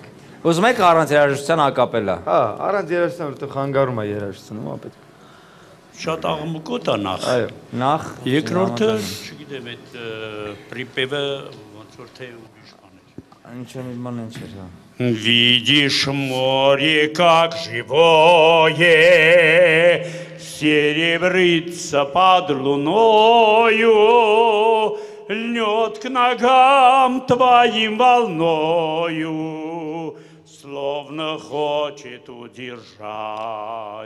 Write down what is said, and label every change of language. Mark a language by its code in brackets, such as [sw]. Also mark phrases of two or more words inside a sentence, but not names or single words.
[hy] Ուզում եք առանց երաժշտության ակապելա։ Հա, առանց երաժշտության, որտեղ խանգարում է երաժշտությունը, ո՞ա պետք։ Շատ աղմուկոտ է նախ։ Այո, նախ։ Երկրորդը, չգիտեմ, այդ պրիպևը ոնց որ թե ուրիշ բան էր։ Ինչ մի բան ինչ էր։ [ru] Видишь море, как живое, серебрится под луною, льнет к ногам твоим волною, словно хочет удержать.